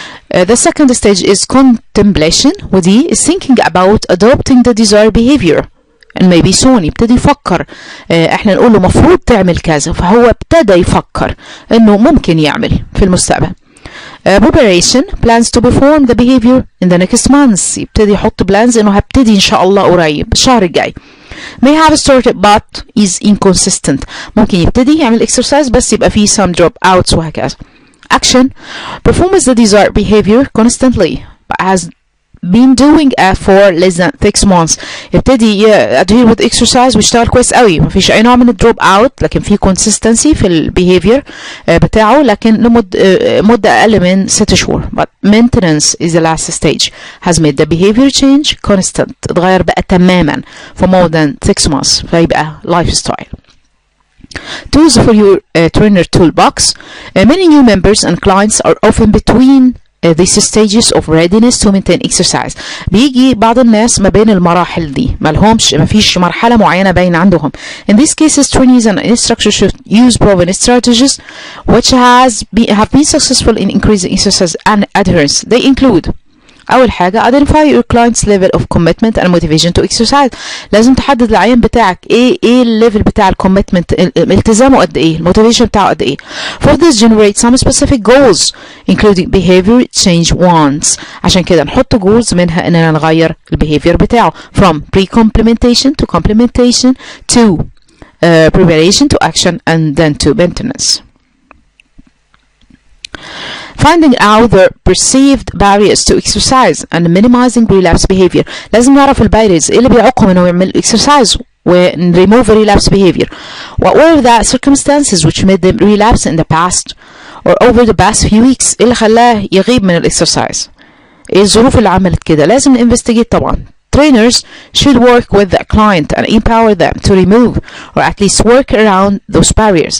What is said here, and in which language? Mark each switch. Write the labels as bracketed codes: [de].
[en] The second stage is contemplation، [ar] ودي [en] is thinking about adopting the desired behavior and maybe soon، [ar] يبتدي يفكر. احنا نقول له مفروض تعمل كذا، فهو ابتدى يفكر انه ممكن يعمل في المستقبل. [en] preparation plans to perform the behavior in the next months، [ar] يبتدي يحط [en] plans [ar] انه هبتدي ان شاء الله قريب الشهر الجاي. [en] may have started but is inconsistent، [ar] ممكن يبتدي يعمل exercise بس يبقى فيه [en] some drop outs [ar] وهكذا. [en] action performs the desired behavior constantly but has been doing it for less than 6 months، [ar] يبتدي [en] adhere with exercise [ar] ويشتغل كويس قوي، مفيش اي نوع من الدروب اوت، لكن في consistency في البيهيفير بتاعه، لكن مدة اقل من 6 شهور. [en] but maintenance is the last stage has made the behavior change constant، [ar] اتغير بقى تماما [en] for more than 6 months، [ar] فيبقى [en] lifestyle. Tools for your trainer toolbox. Many new members and clients are often between these stages of readiness to maintain exercise. [ar] بيجي بعض الناس ما بين المراحل دي، ما فيش مرحلة معينة باينة عندهم. [en] In these cases, trainees and instructors should use proven strategies which have been successful in increasing exercise and adherence. They include: [ar] أول حاجة [en] identify your client's level of commitment and motivation to exercise. [ar] لازم تحدد العيان بتاعك ايه الليفل بتاع الكوميتمنت، التزامه قد ايه، الموتيفيشن بتاعه قد ايه. [en] For this generate some specific goals including behavior change wants. [ar] عشان كده نحط [en] goals [ar] منها اننا نغير البيهيفير بتاعه [en] from pre-complementation to complementation to preparation to action and then to maintenance. Finding out the perceived barriers to exercise and minimizing relapse behavior. [ar] لازم نعرف الباريرز، ايه اللي بيعوقهم انه يعمل exercise و [en] remove relapse behavior. What were the circumstances which made them relapse in the past or over the past few weeks؟ [ar] ايه اللي خلاه يغيب من الاكسرسايز؟ ايه الظروف اللي عملت كده؟ لازم [en] investigate [ar] طبعا. [en] Trainers should work with the client and empower them to remove or at least work around those barriers.